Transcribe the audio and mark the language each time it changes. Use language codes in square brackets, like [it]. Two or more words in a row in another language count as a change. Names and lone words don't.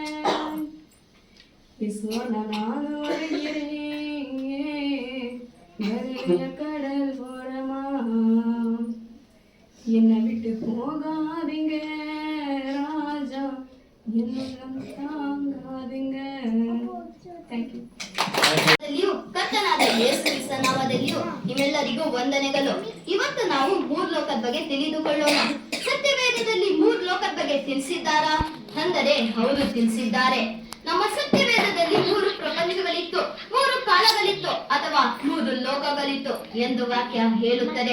[ta] யேசுவன நான் வருகிறேன் கலிலேய கடல் ஓரமா, என்னை விட்டு போகாதீங்க ராஜா, என் உள்ளம் தாங்காதீங்க. [en] thank you. [kn] ಕರ್ತನಾದ ಯೇಸು ಕ್ರಿಸ್ತ ನಾಮದಲ್ಲಿಯೂ ನಿಮ್ಮೆಲ್ಲರಿಗೂ ವಂದನೆಗಳು. ಇವತ್ತು ನಾವು 3 ಲೋಕದ ಬಗ್ಗೆ ತಿಳಿದುಕೊಳ್ಳೋಣ. ಸತ್ಯವೇದದಲ್ಲಿ 3 ಲೋಕದ ಬಗ್ಗೆ ತಿಳಿಸಿದ್ದಾರಾ ಅಂದರೆ ಹೌದು, ತಿಳಿಸಿದ್ದಾರೆ. ನಮ್ಮ ಸತ್ಯವೇದದಲ್ಲಿ 3 ಪ್ರಪಂಚಗಳಿತ್ತು, 3 ಕಾಲಗಳಿತ್ತು ಅಥವಾ 3 ಲೋಕಗಳಿತ್ತು ಎಂದು ವಾಕ್ಯ ಹೇಳುತ್ತದೆ.